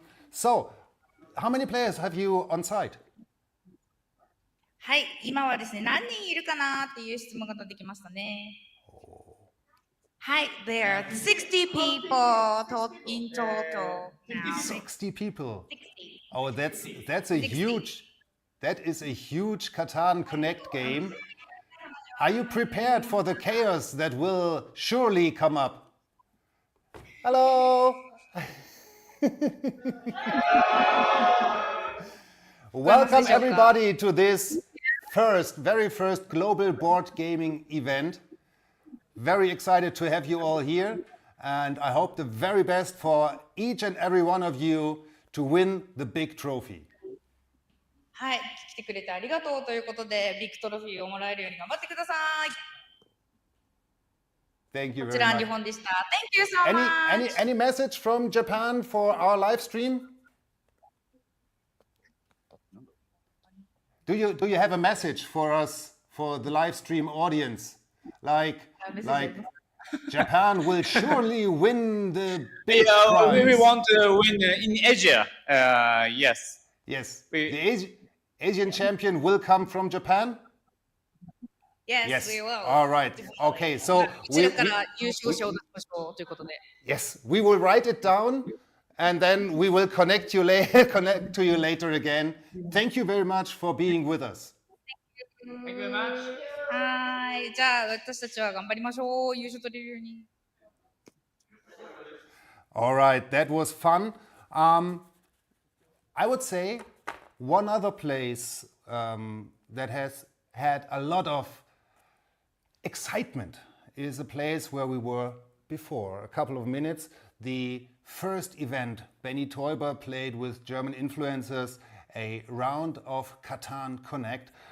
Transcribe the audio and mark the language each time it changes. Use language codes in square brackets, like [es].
[en] So, how many players have you on site? [ja] はい、今はですね、何人いるかなっていう質問が出てきましたね。 [en] はい、there are 60 people in total. 60 people. Oh, that is a huge Catan Connect game. Are you prepared for the chaos that will surely come up? Hello. Welcome everybody to this very first global board gaming event. Very excited to have you all here, and I hope the very best for each and every one of you to win the big trophy. [ja] はい、来てくれてありがとうということで、ビッグトロフィーをもらえるように頑張ってください。 [en] Thank you [ja] こ [en] very [ja] ちら [en] much. 日本でした。 Thank you so much. Any message from Japan for our live stream? Do you have a message for us, for the live stream audience? Like Japan will surely win the big prize. We want to win in Asia. Yes. Yes. The Asian champion will come from Japan? Yes, we will. All right. Okay, so [ja] こちらから優勝賞を出しましょうということで。 [en] yes, we will write it down and then we will connect to you later again. Thank you very much for being with us. Thank you very much. [ja] はい、じゃあ私たちは頑張りましょう。優勝取れるように。 [en] All right, that was fun. I would say one other place that has had a lot of excitement is a place where we were before, a couple of minutes. The first event, Benny Teuber played with German influencers a round of Catan Connect.